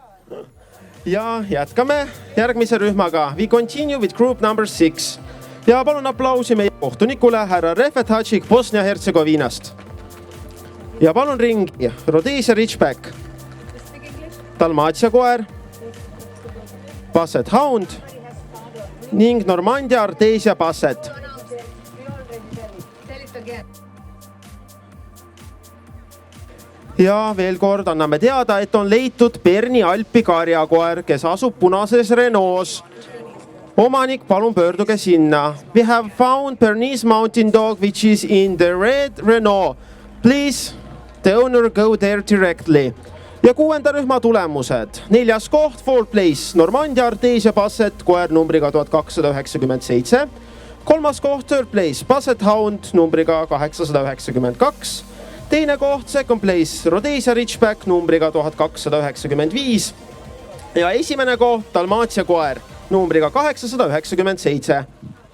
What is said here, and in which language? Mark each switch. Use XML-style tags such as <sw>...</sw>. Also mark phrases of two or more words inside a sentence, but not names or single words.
<et>Ja jätkame järgmise rühmaga.</et> <en>We continue with group number 6.</en> <et>Ja palun aplausi meie kohtunikule härra Refet Hadžik Bosnia-Hertsegoviinast. Ja palun ringi Rhodesia Ridgeback, Dalmatia koer, Basset Hound ning Normandia Artesia Basset. Ja veel kord anname teada, et on leitud Berni Alpi karjakoer, kes asub punases Renaults. Omanik, palun pöörduge sinna.</et> <en>We have found Bernese mountain dog which is in the red Renault. Please, the owner go there directly.</en> <et>Ja 6. rühma tulemused. 4. koht,</et> <en>4th place,</en> <et>Normandia Artesia Basset, koer numbriga 1297. 3. koht,</et> <en>3rd place, Basset Hound numbriga 892. 2.</en> <et>koht,</et> <en>2nd place,</en> <et>Rhodesia Ridgeback numbriga 1295. Ja 1. koht, Dalmatia koer numbriga 897.</et>